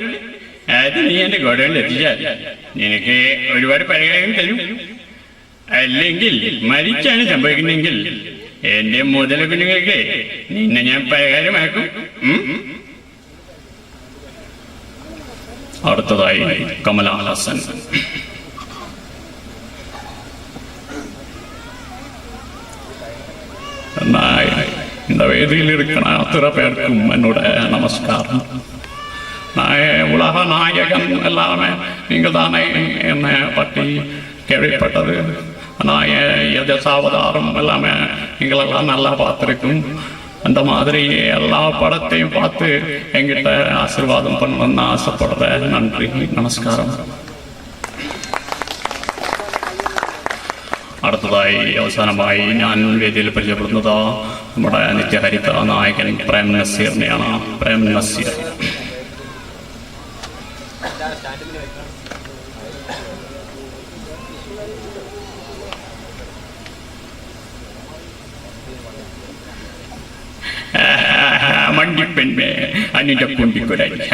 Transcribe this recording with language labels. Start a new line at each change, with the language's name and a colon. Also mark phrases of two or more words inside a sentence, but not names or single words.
Malayalam: അത് നീ എന്റെ ഗോഡൗണിൽ എത്തിച്ചാൽ നിനക്ക് ഒരുപാട് പരിഹാരം തരും. അല്ലെങ്കിൽ മരിച്ചാണ് സംഭവിക്കുന്നെങ്കിൽ എന്റെ മുതല കുഞ്ഞുങ്ങൾക്ക് നിന്നെ ഞാൻ പരിഹാരമാക്കും. അടുത്തതായി കമലഹാസൻ.
Tamil: இந்த வேதியில் இருக்கிற அத்தனை பேருக்கும் என்னோட நமஸ்காரம். உலக நாயகன் எல்லாமே நீங்க தானே என்னை பற்றி கேள்விப்பட்டது. நான் எதாவதாரம் எல்லாமே நீங்களெல்லாம் நல்லா பார்த்துருக்கும். அந்த மாதிரி எல்லா படத்தையும் பார்த்து எங்கிட்ட ஆசீர்வாதம் பண்ணணும்னு ஆசைப்படுறேன். நன்றி, நமஸ்காரம்.
Malayalam: അടുത്തതായി അവസാനമായി ഞാൻ വേദിയിൽ പരിചയപ്പെടുന്നത് നമ്മുടെ നിത്യഹരിത നായകൻ പ്രേം നസീറിനെയാണ്. പ്രേം നസീർ. മണ്ടിപ്പെണ്ണേ അന്നിന്റെ കുണ്ടിക്കുരായി.